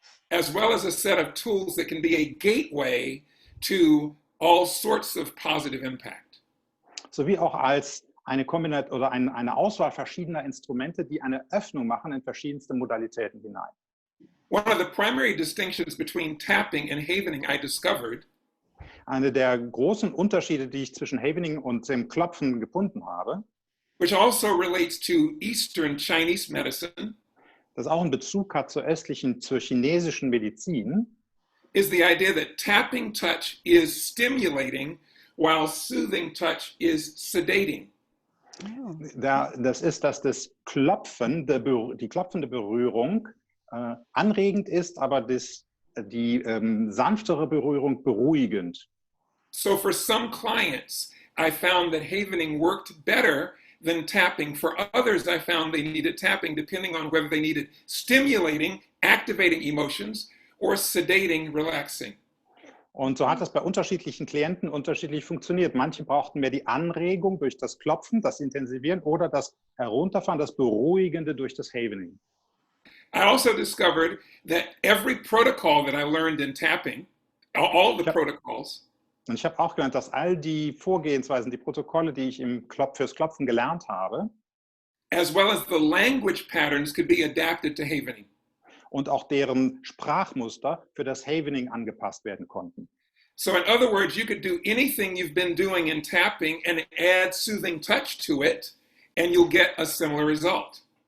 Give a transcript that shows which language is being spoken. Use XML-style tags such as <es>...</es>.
<en>as well as a set of tools that can be a gateway to all sorts of positive impact.</en> <de>sowie auch als eine Kombination oder eine Auswahl verschiedener Instrumente, die eine Öffnung machen in verschiedenste Modalitäten hinein.</de> <en>One of the primary distinctions between tapping and Havening I discovered</en> <de>Eine der großen Unterschiede, die ich zwischen Havening und dem Klopfen gefunden habe,</de> <en>which also relates to Eastern Chinese medicine,</en> <de>das auch einen Bezug hat zur chinesischen Medizin,</de> <en>is the idea that tapping touch is stimulating while soothing touch is sedating.</en> <de>Das ist, dass das Klopfen, die klopfende Berührung anregend ist, aber die sanftere Berührung beruhigend.</de> <en>So for some clients, I found that Havening worked better than tapping. For others, I found they needed tapping depending on whether they needed stimulating, activating emotions, or sedating, relaxing.</en> <de>Und so hat das bei unterschiedlichen Klienten unterschiedlich funktioniert. Manche brauchten mehr die Anregung durch das Klopfen, das Intensivieren oder das Herunterfahren, das Beruhigende durch das Havening.</de> <en>I also discovered that every protocol that I learned in tapping, all the protocols,</en> <de>Und ich habe auch gelernt, dass all die Vorgehensweisen, die Protokolle, die ich fürs Klopfen gelernt habe,</de> <en>as well as the language patterns, could be adapted to Havening.</en> <de>und auch deren Sprachmuster für das Havening angepasst werden konnten.</de> <en>So in other words, you could do anything you've been doing in tapping and add soothing touch to it, and you'll get a similar result.</en>